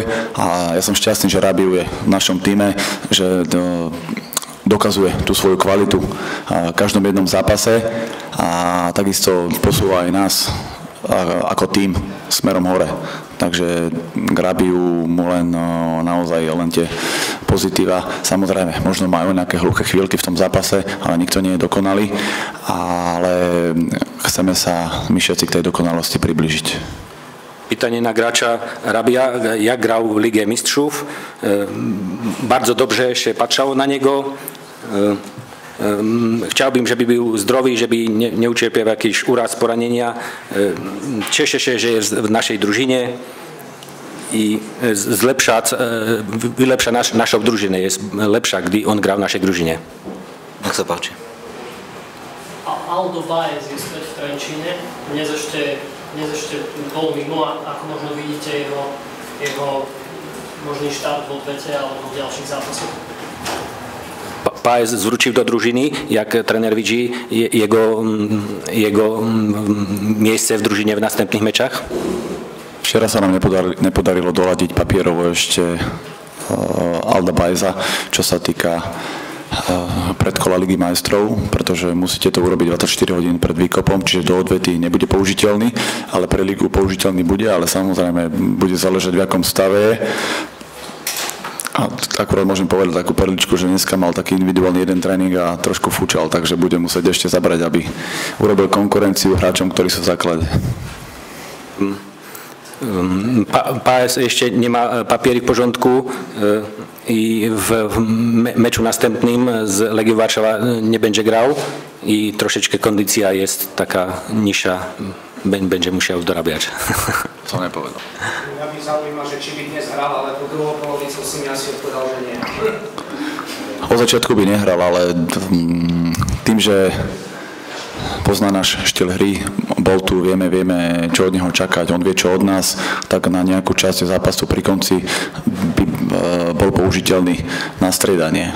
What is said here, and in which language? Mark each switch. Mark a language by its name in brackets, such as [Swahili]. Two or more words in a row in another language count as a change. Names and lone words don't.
[Slovak] A ja som šťastný, že Rabiu je v našom týme, že dokazuje tú svoju kvalitu v každom jednom zápase a takisto posúva aj nás ako tým smerom hore. Takže k Rabiu mu len naozaj len tie pozitíva. Samozrejme, možno majú nejaké hluché chvíľky v tom zápase, ale nikto nie je dokonalý. Ale chceme sa my všetci k tej dokonalosti približiť. [Polish] Pytanie na gracza Rabia, jak grał w Ligę Mistrzów. Bardzo dobrze się patrzało na niego. Chciałbym, żeby był zdrowy, żeby nie ucierpiał jakiś uraz, poranienia. Cieszę się, że jest w naszej drużynie i wylepsza naszą drużynę. Jest lepsza, gdy on gra w naszej drużynie. [Slovak] Nech sa páči. Aldo Baez je späť v Trenčíne. Dnes ešte bol mimo, ako možno vidíte jeho možný štart v odvete alebo v ďalších zápasoch. [Polish] Baez zwrócił do drużyny, jak trener widzi jego miejsce w drużynie w następnych meczach? [Slovak] Včera sa nám nepodarilo doladiť papierovo ešte Alda Baeza, čo sa týka predkola Ligy majstrov, pretože musíte to urobiť 24 hodín pred výkopom, čiže do odvety nebude použiteľný, ale pre Ligu použiteľný bude, ale samozrejme bude záležať v akom stave je. A akurát môžem povedať takú perličku, že dneska mal taký individuálny jeden tréning a trošku fúčal, takže bude musieť ešte zabrať, aby urobil konkurenciu hráčom, ktorí sú v základe. [Polish] Baez jeszcze nie ma papiery w porządku i w meczu następnym z Legią Warszawa nie będzie grał i troszeczkę kondycja jest taka niższa, będzie musiał dorabiać. [Slovak] Co nie povedal. Mňa by zaujíma, že či by dnes hral, ale po druhou polovicou si mi asi odpovedal, že nie. Od začiatku by nehral, ale tým, že pozná náš štýl hry, bol tu, vieme, čo od neho čakať, on vie, čo od nás, tak na nejakú časť zápasu pri konci by bol použiteľný na striedanie.